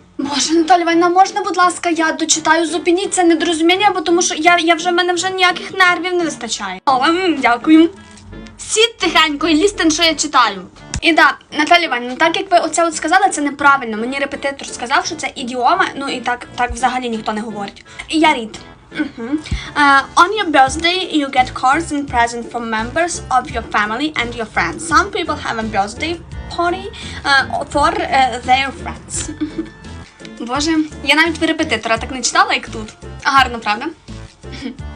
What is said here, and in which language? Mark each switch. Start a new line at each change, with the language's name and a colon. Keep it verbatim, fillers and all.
Ukrainian: Боже, Наталя Іванівна, можна, будь ласка, я дочитаю, зупиніть це недорозуміння, бо тому що я, я вже, в мене вже ніяких нервів не вистачає. О, м, дякую. Сідь тихенько і лістен, що я читаю. І да, Наталя Іванівна, так як ви оце от сказали, це неправильно. Мені репетитор сказав, що це ідіома, ну і так, так взагалі ніхто не говорить. Я рід. Угу.
English: Uh, on your birthday you get cards and presents from members of your family and your friends. Some people have a birthday party uh, for uh, their friends.
Ukrainian: Боже, я навіть в репетитора так не читала, як тут. Гарно, правда?